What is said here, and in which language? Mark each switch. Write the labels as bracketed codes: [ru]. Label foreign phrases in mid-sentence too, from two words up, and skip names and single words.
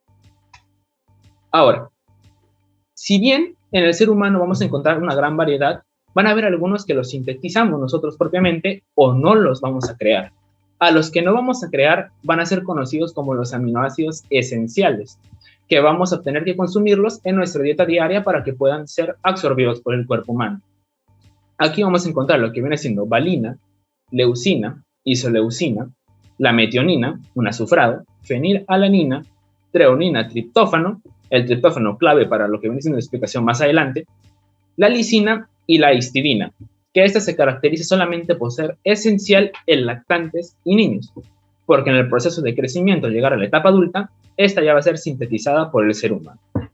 [es] Ahora, si bien en el ser humano vamos a encontrar una gran variedad, van a haber algunos que los sintetizamos nosotros propiamente o no los vamos a crear. A los que no vamos a crear van a ser conocidos como los aminoácidos esenciales, que vamos a tener que consumirlos en nuestra dieta diaria para que puedan ser absorbidos por el cuerpo humano. Aquí vamos a encontrar lo que viene siendo valina, leucina, isoleucina, la metionina, un azufrado, fenilalanina, treonina, triptófano, el triptófano clave para lo que viene siendo la explicación más adelante, la lisina y la histidina, que esta se caracteriza solamente por ser esencial en lactantes y niños, porque en el proceso de crecimiento al llegar a la etapa adulta, esta ya va a ser sintetizada por el ser humano.